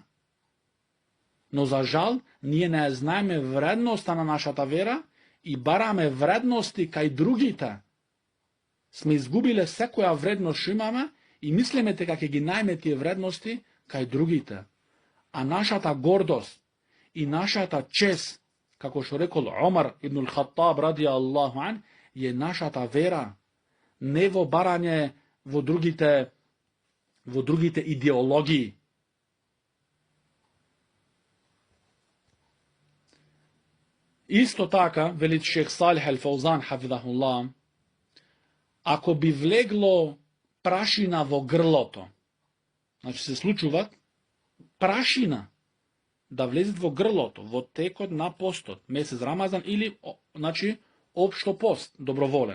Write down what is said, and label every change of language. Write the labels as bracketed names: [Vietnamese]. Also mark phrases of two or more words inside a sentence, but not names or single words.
[Macedonian] Но за жал, ние не знаеме вредноста на нашата вера и бараме вредности кај другите. Сме изгубиле секоја вредност што имаме и мислиме дека ќе ги најме тие вредности кај другите. А нашата гордост и нашата чест, како што рекол Омар ибн Хаттаб [Arabic] رضي الله عنه, [Macedonian] е нашата вера, не во барање во другите идеологии. Исто така, вели шех Салих ал-Фаузан хафидахуллах, ако би влегло прашина во грлото, значи се случуваат прашина да влезат во грлото, во текот на постот, месец Рамазан или, значи, општо пост, доброволен.